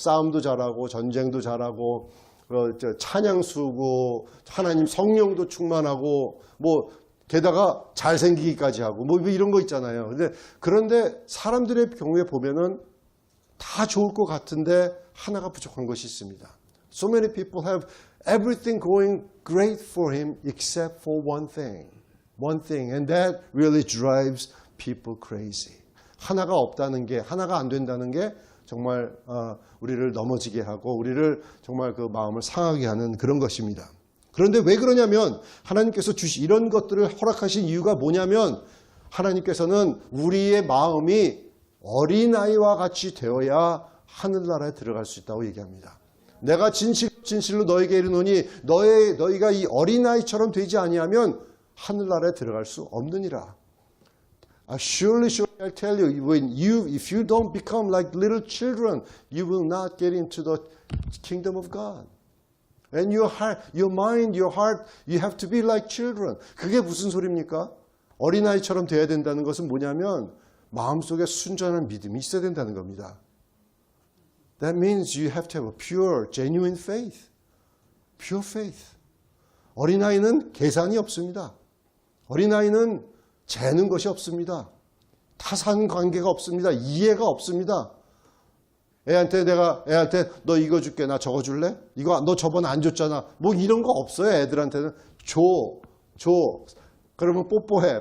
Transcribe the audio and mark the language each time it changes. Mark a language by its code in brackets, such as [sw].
[ko] 싸움도 잘하고 전쟁도 잘하고 찬양 수고 하나님 성령도 충만하고 게다가 잘생기기까지 하고 이런 거 있잖아요. 그런데 사람들의 경우에 보면은 다 좋을 것 같은데 하나가 부족한 것이 있습니다. [en] So many people have everything going great for him except for one thing, and that really drives people crazy. [ko] 하나가 없다는 게, 하나가 안 된다는 게 정말 우리를 넘어지게 하고 우리를 정말 그 마음을 상하게 하는 그런 것입니다. 그런데 왜 그러냐면 하나님께서 이런 것들을 허락하신 이유가 뭐냐면 하나님께서는 우리의 마음이 어린아이와 같이 되어야 하늘나라에 들어갈 수 있다고 얘기합니다. 내가 진실로 너에게 이르노니 너희가 이 어린아이처럼 되지 아니하면 하늘나라에 들어갈 수 없느니라. [en] Surely I tell you, if you don't become like little children, you will not get into the kingdom of God. And your heart, your mind, your heart, you have to be like children. [ko] 그게 무슨 소리입니까? 어린아이처럼 돼야 된다는 것은 뭐냐면 마음속에 순전한 믿음이 있어야 된다는 겁니다. [en] That means you have to have a pure, genuine faith. Pure faith. [ko] 어린아이는 계산이 없습니다. 어린아이는 재는 것이 없습니다. 타산 관계가 없습니다. 이해가 없습니다. 애한테 너 이거 줄게, 나 저거 줄래? 이거 너 저번에 안 줬잖아. 이런 거 없어요. 애들한테는 줘. 그러면 뽀뽀해.